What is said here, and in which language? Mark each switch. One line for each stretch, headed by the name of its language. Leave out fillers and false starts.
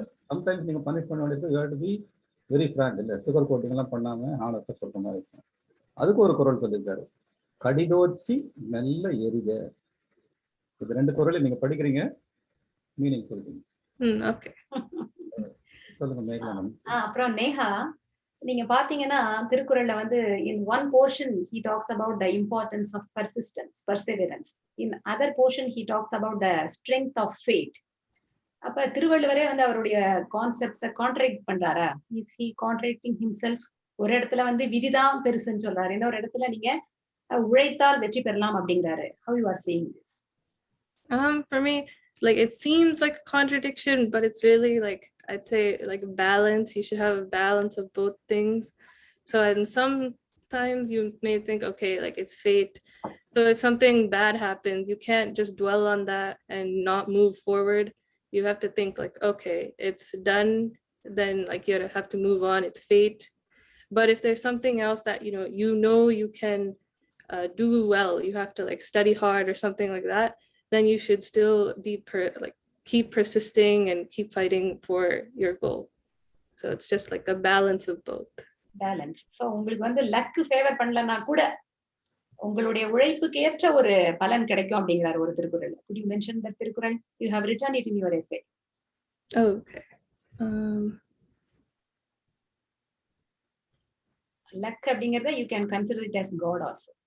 Tamil: Sometimes நீங்க punish பண்ண வேண்டியது
English: You have to be very frank.
Tamil: இல்லை சுகர் கோட்டிங் எல்லாம் பண்ணாம ஆனஸ்டா சொல்ற மாதிரி இருக்கும். அதுக்கு ஒரு குறள் சொல்லியிருக்காரு, கடிதோச்சி மெல்ல எரிக. இது ரெண்டு குறளை நீங்க படிக்கிறீங்க, மீனிங் சொல்றீங்க. சொல்லுங்க மேகலா. அப்புறம் நேஹா, நீங்க பாத்தீங்கன்னா திருக்குறள்ல வந்து
English: in one portion he talks about the importance of persistence, perseverance. In other portion he talks about the strength of faith.
Tamil: அப்ப திருவள்ளுவரே வந்து அவருடைய கான்செப்ட்ஸை கான்ட்ராக்ட் பண்றாரா?
English: Is he contracting himself?
Tamil: ஒரு இடத்துல வந்து விதிதான் பெருசுன்னு சொல்றாரு, இன்னொரு இடத்துல நீங்க உழைத்தால் வெற்றி பெறலாம் அப்படிங்கிறாரு.
English: How you are seeing this? For me, like it seems like a contradiction, but it's really like I'd say like balance. You should have a balance of both things. So and sometimes you may think, okay, like it's fate. So if something bad happens, you can't just dwell on that and not move forward. You have to think like, okay, it's done. Then like you have to move on. It's fate. But if there's something else that you know you can do well, you have to like study hard or something like that, then you should still be keep persisting and keep fighting for your goal. So it's just like a balance of both. Balance.
Tamil: So உங்களுக்கு வந்து luck favour பண்ணலனா கூட உங்களுடைய உழைப்புக்கு ஏற்ற ஒரு பலன் கிடைக்கும் அப்படிங்கிறார் ஒரு Thirukkural.
English: Could you mention that
Tamil: Thirukkural?
English: You have written it in your essay. Okay. Luck
Tamil: அப்படிங்கறத
English: you can consider it as God also.